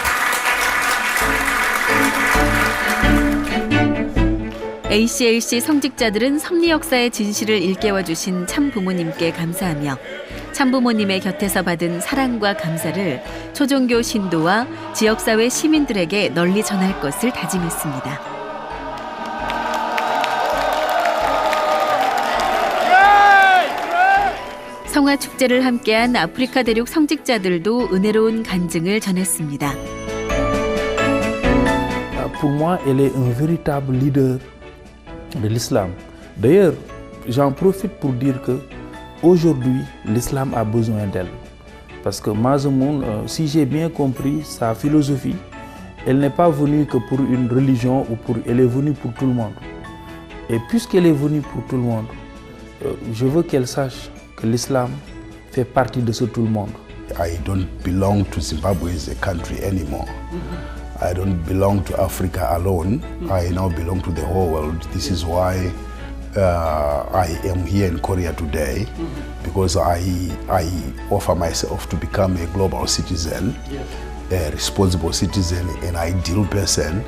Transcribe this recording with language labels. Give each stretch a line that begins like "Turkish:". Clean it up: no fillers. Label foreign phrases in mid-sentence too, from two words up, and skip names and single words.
Korean: ACLC 성직자들은 섭리 역사의 진실을 일깨워 주신 참 부모님께 감사하며 참 부모님의 곁에서 받은 사랑과 감사를 초종교 신도와 지역사회 시민들에게 널리 전할 것을 다짐했습니다. 성화 축제를 함께한 아프리카 대륙 성직자들도 은혜로운 간증을 전했습니다.
French: Pour moi, elle est un véritable leader de l'islam. D'ailleurs, j'en profite pour dire que aujourd'hui, l'islam a besoin d'elle. Parce que Mazemoun, si j'ai bien compris sa philosophie, elle n'est pas venue que pour une religion ou elle est venue pour tout le monde. Et puisqu'elle est venue pour tout le monde, je veux qu'elle sache que l'islam fait partie de ce tout le monde.
English: I don't belong to Zimbabwe as a country anymore. I don't belong to Africa alone. I now belong to the whole world. This is why I am here in Korea today, because I offer myself to become a global citizen, a responsible citizen, an ideal person.